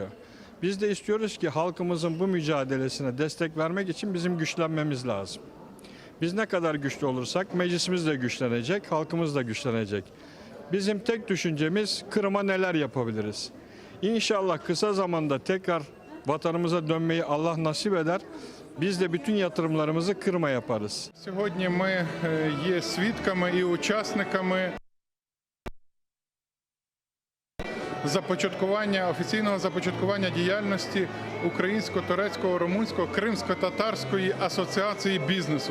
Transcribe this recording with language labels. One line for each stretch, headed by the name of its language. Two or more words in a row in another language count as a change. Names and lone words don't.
Turkish: Biz de istiyoruz ki halkımızın bu mücadelesine destek vermek için bizim güçlenmemiz lazım. Biz ne kadar güçlü olursak meclisimiz de güçlenecek, halkımız da güçlenecek. Bizim tek düşüncemiz Kırım'a neler yapabiliriz. İnşallah kısa zamanda tekrar vatanımıza dönmeyi Allah nasip eder. Biz de bütün yatırımlarımızı Криму yaparız.
Ukrainian: Сьогодні ми є свідками і учасниками офіційного започаткування діяльності Українсько-турецького, румунського, Кримсько-татарської асоціації бізнесу.